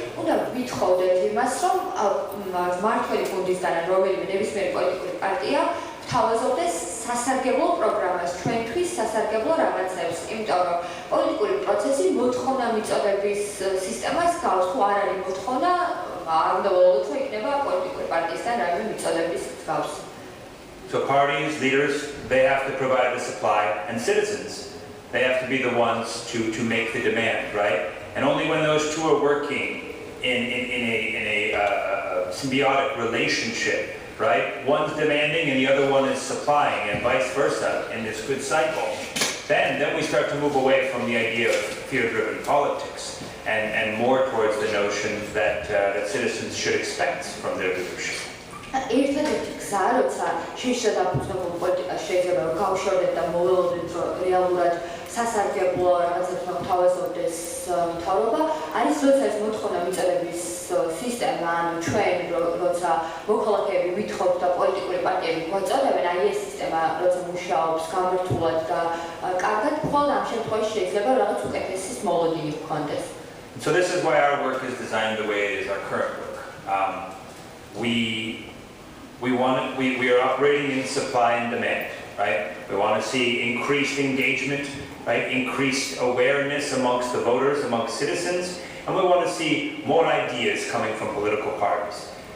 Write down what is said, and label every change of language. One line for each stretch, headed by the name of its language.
Georgian: მართველი გუნდისგან რომელიმე ნებისმიერი პოლიტიკური პარტია თავაზობდეს სასარგებლო პროგრამას, ჩვენთვის სასარგებლო რაღაცებს, იმიტომ რომ პოლიტიკური პროცესი მოთხოვნა მიწოდების სისტემას გავს, თუ არ არის მოთხოვნა, არ უნდა ველოდოთ, რომ იქნება პოლიტიკური პარტიისგან რაიმე მიწოდების გავს.
English: So parties, leaders, they have to provide the supply, and citizens, they have to be the ones to make the demand, right? And only when those two are working in a symbiotic relationship, right? One's demanding and the other one is supplying, and vice versa in this good cycle. Then we start to move away from the idea of fear-driven politics and more towards the notion that citizens should expect from their leadership.
Georgian: ერთადერთი გზა, როცა შეშლილ დაფუძნებულ პოლიტიკას შეიძლება რომ გავშორდეთ და მოველოდეთ, რომ რეალურად სასარგებლო რაღაცებს მოთავაზობდეს მთავრობა, არის როცა ეს მოთხოვნა მიწოდების სისტემა, ანუ ჩვენ როცა მოქალაქეები ვითხოვთ და პოლიტიკური პარტიები გვაწოდებენ, აი ეს სისტემა როცა მუშაობს გამართულად და კარგად, მხოლოდ ამ შემთხვევაში შეიძლება რაღაც უკეთესი მოლოდინი გქონდეს.
English: So this is why our work is designed the way it is, our current work. We are operating in supply and demand, right? We want to see increased engagement, right? Increased awareness amongst the voters, amongst citizens, and we want to see more ideas coming from political parties.